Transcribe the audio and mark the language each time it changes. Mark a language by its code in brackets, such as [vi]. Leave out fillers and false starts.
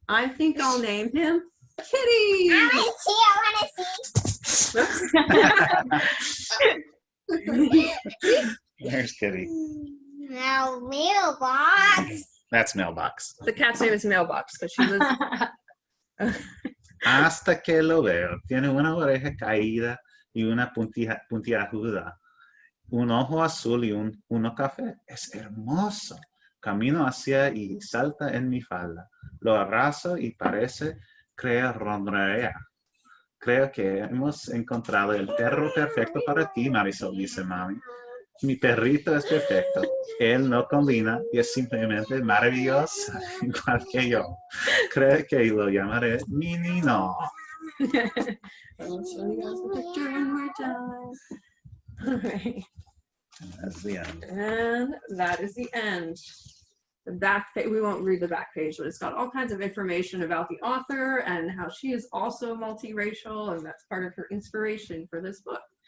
[en] I think I'll name him Kitty. I want to see. There's Kitty. Now, mailbox. That's Mailbox. The cat's name is Mailbox because she lives. [es] Hasta que lo veo. Tiene una oreja caída y una puntiaguda. Un ojo azul y uno café. Es hermoso. Camino hacia y salta en mi falda. Lo abrazo y parece que ronronea. Creo que hemos encontrado el perro perfecto para ti, Marisol, dice mami. Mi perrito es perfecto. Él no combina y es simplemente maravilloso, igual que yo. Creo que lo llamaré Minino. [en] I'll show you guys the picture one more time. All right. That's the end. And that is the end. The back page, we won't read the back page, but it's got all kinds of information about the author and how she is also multiracial, and that's part of her inspiration for this book.